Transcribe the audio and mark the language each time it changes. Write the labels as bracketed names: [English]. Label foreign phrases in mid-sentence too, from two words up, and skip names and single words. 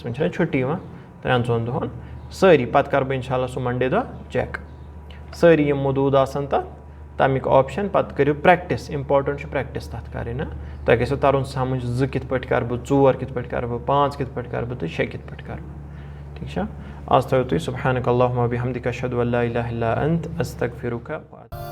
[Kashmiri] وۄنۍ چھِنہ چھُٹی یِوان 3-4 دۄہَن سٲری, پَتہٕ کَرٕ بہٕ [Arabic] اِنشاء اللہ [Kashmiri] سُہ مَنڈے دۄہ چیک سٲری یِم مودوٗد آسان تَتھ تَمیُک آپشَن. پَتہٕ کٔرِو پرٛٮ۪کٹِس, اِمپاٹَنٛٹ چھُ پرٛٮ۪کٹِس تَتھ کَرٕنۍ. تۄہہِ گژھیو تَرُن سَمٕجھ 2 کِتھ پٲٹھۍ کَرٕ بہٕ, 4 کِتھ پٲٹھۍ کَرٕ بہٕ, 5 کِتھ پٲٹھۍ کَرٕ بہٕ تہٕ 6 کِتھ پٲٹھۍ کَرٕ بہٕ. ٹھیٖک چھا, آز تھٲیِو تُہۍ [Arabic] سُبحانک اللہُمَّ وَبِحَمدِکَ أشہدُ أن لا إِلَہَ إِلَّا أنتَ أستغفِرُکَ.